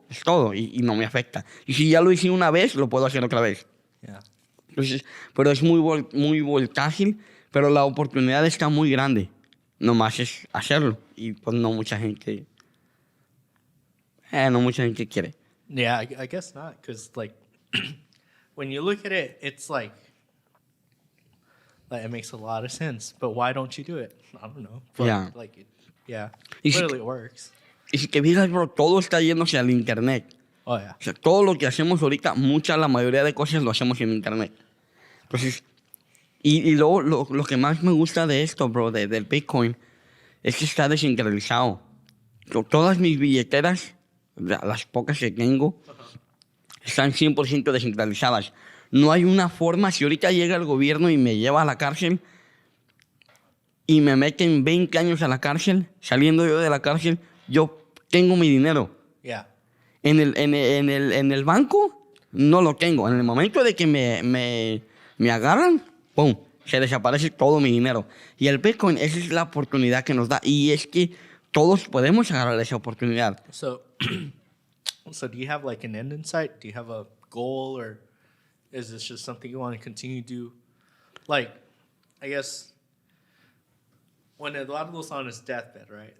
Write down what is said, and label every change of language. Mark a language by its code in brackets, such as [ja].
[es] Es todo, y no me afecta. Y si ya lo hice una vez, lo puedo hacer otra vez. [en] Yeah. [es] Entonces, pero es muy voltátil, pero la oportunidad está muy grande. Nomás es hacerlo. Y pues no mucha gente quiere. [en] Yeah, I guess not, because like when you look at it, it's like it makes a lot of sense. But why don't you do it? I don't know. But, Yeah. Clearly it works. [es] Y si te fijas, bro, todo está yéndose al internet. [en] Oh, yeah. [es] O sea, todo lo que hacemos ahorita, la mayoría de cosas lo hacemos en internet. Entonces, y luego lo que más me gusta de esto, bro, del Bitcoin, es que está descentralizado. Todas mis billeteras, las pocas que tengo, están 100% descentralizadas. No hay una forma, si ahorita llega el gobierno y me lleva a la cárcel y me meten 20 años a la cárcel, saliendo yo de la cárcel, yo tengo mi dinero. [en] Yeah. [es] En el banco no lo tengo. En el momento de que me agarran, ¡pum!, se desaparece todo mi dinero. Y el Bitcoin, esa es la oportunidad que nos da. Y es que todos podemos agarrar esa oportunidad. [en] So do you have like an end in sight? Do you have a goal, or is this just something you want to continue to do? Like, I guess when Eduardo's on his deathbed, right?